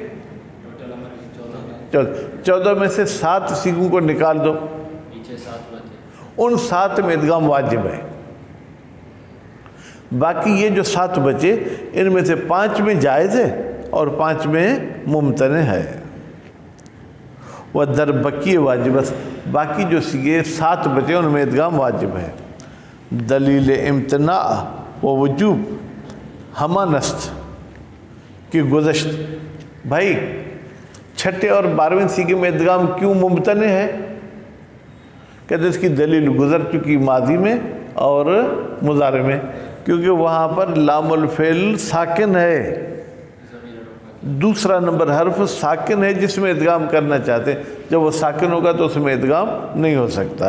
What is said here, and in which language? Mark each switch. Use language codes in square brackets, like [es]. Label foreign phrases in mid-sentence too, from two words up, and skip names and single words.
[ur] 14 میں سے 7 سیغوں کو نکال دو، ان 7 میں ادغام واجب ہے۔ باقی یہ جو 7 بچے، ان میں سے 5 میں جائز ہے اور 5 میں ممتنع ہے۔ وہ [fa] در بقی واجب، [ur] باقی جو سیغے 7 بچے ان میں ادغام واجب ہے۔ [fa] دلیل امتناع و وجوب ہمہ نست کی گزشت، [ur] بھائی 6 اور 12ویں سیغے میں ادغام کیوں ممتنع ہے؟ کہتے اس کی دلیل گزر چکی ماضی میں اور مضارع میں، کیونکہ وہاں پر لام الفعل ساکن ہے، دوسرا نمبر حرف ساکن ہے جس میں ادغام کرنا چاہتے ہیں، جب وہ ساکن ہوگا تو اس میں ادغام نہیں ہو سکتا۔